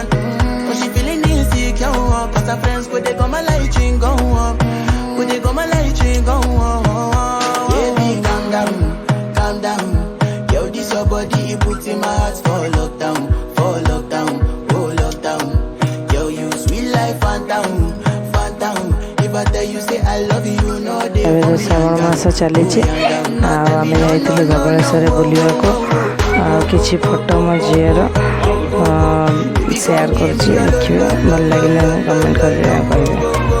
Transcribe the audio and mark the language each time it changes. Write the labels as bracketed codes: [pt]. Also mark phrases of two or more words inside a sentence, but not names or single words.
[en] When she feeling insecure, cause her friends could they come my light ring go on, could they come my light ring go on. Baby, calm down, calm down. Yo, this your body, it puts in my heart for lockdown, oh lockdown. Yo, you sweet life, phantom, phantom. If I tell you say I love you, you know they [or] ଏବେ ତ ଶ୍ରାବଣ ମାସ ଚାଲିଛି ଆଉ ଆମେ ଯାଇଥିଲୁ ଧବଳେଶ୍ୱର ବୁଲିବାକୁ ଆଉ କିଛି ଫଟୋ ମୋ ଝିଅର ସେୟାର କରୁଛି, ଦେଖିବେ ଭଲ ଲାଗିଲେ କମେଣ୍ଟ କରିବେ କହିବେ।